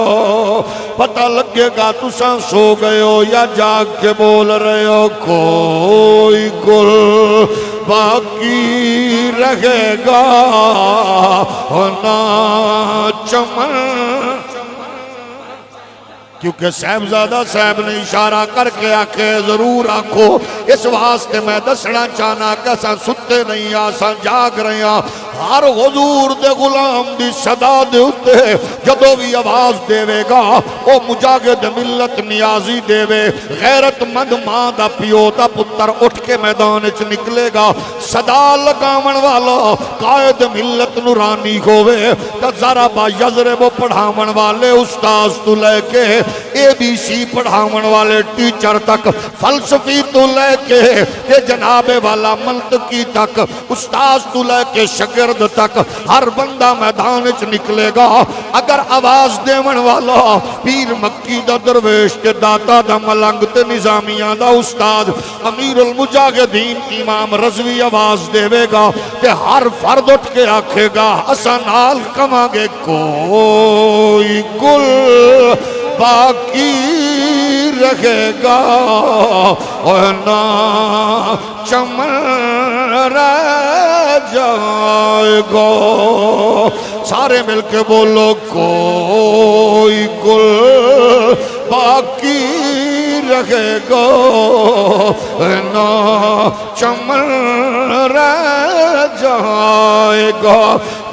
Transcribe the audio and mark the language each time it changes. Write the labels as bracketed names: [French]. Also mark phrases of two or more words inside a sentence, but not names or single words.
[Punjabi] پتہ لگے گا تساں سو گئے ہو یا جاگ کے بول رہے ہو کوئی گل باقی رہے گا نہ چمن۔ کیونکہ صاحبزادہ صاحب نے اشارہ کر کے آکھے ضرور آکھو، اس واسطے میں دسنا چاہنا کہ اساں ستے نہیں آساں جاگ رہے ہیں۔ ہر حضور دے غلام دی صدا دے اتے جدو بھی آواز دے گا او مجاہد ملت نیازی دے، غیرت مند ماں دا پیو دا پتر اٹھ کے میدان وچ نکلے گا، صدا لگاون والا قائد ملت نورانی ہوئے، تے ذرا با یضرب پڑھاون والے استاذ تو لے کے ABC پڑھاون والے ٹیچر تک، فلسفی تو لے کے جناب والا منطقی تک، استاذ تو لے کے شاگرد تک، ہر بندہ میدان وچ نکلے گا۔ اگر آواز دیون والا پیر مکی دا درویش تے داتا دا ملنگ تے نظامیہ دا استاد امیر المجاہدین امام رضوی آواز دے گا تے ہر فرد اٹھ کے آکھے گا اساں نال کواں گے کوئی گل باقی رہے گا اور نہ چمن رہ جائے گا۔ سارے مل کے بولو کوئی گل باقی رہے گا نہ چمن رہ جائے گا۔